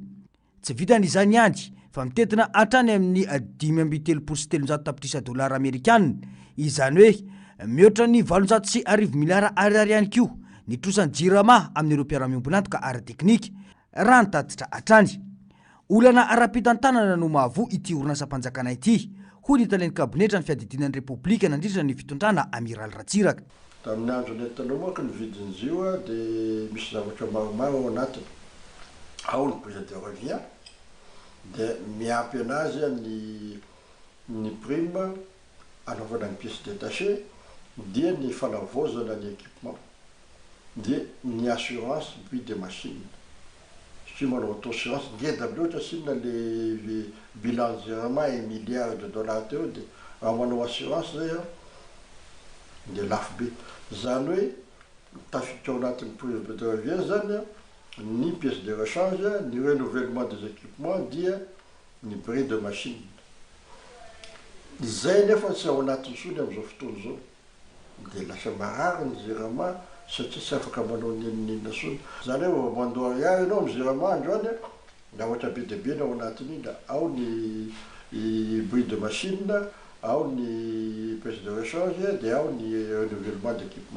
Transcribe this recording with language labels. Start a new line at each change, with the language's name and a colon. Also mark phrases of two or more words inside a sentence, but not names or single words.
Malagasy: Tsy vitan'izany ihany fa mitetina hatrany amin'ny 5.7 tapitrisa dolara amerikanina, izany hoe mihoatra ny 809 miliara ariary ihany koa ny trosan'ny Jirama amin'ireo mpiara-miombonantoka ara-teknika raha nitatitra hatrany. Olana ara-pitantanana no mahavoa ity orinasa-panjakana ity hoy ny talen'ny kabinetra ny fiadidinan'ny repoblika nandritra ny fitondrana Amiral Ratsiraka. Tamin'ny andro nentina moka ny vidin'izy io dia misy zavatra maromaro ao anatiny. Ao ny
French: prise de revient
Malagasy: dia miampy anazy ny prime anaovana ny
French: pièce détachée
Malagasy: dia ny fanavozana ny équipement dia ny
French: assurance puis des machines.
Malagasy: Si manao auto-assurance ngeda be loatra sina
French: le bilan Jirama et milliards de dollars
Malagasy: teo dia raha manao assurance zay dia lafo be. Zany hoe tafiditra ao anatin'ny
French: prise de revient
Malagasy: zany ny
French: pièce de rechange,
Malagasy: ny
French: renouvellement des équipements
Malagasy: dia ny
French: bris de machine.
Malagasy: Zay nefa tsy ao anatin'ny sony amin'izao fotoana zao dia lasa marary ny Jirama satria tsy afaka manao ninina sony. Zany hoe mandoa ariary ianao amin'ny Jirama androany na ohatra be dia be ny ao anatiny da ao ny
French: bris de machine,
Malagasy: ao ny
French: pièce de rechange
Malagasy: dia ao ny
French: renouvellement d'équipement.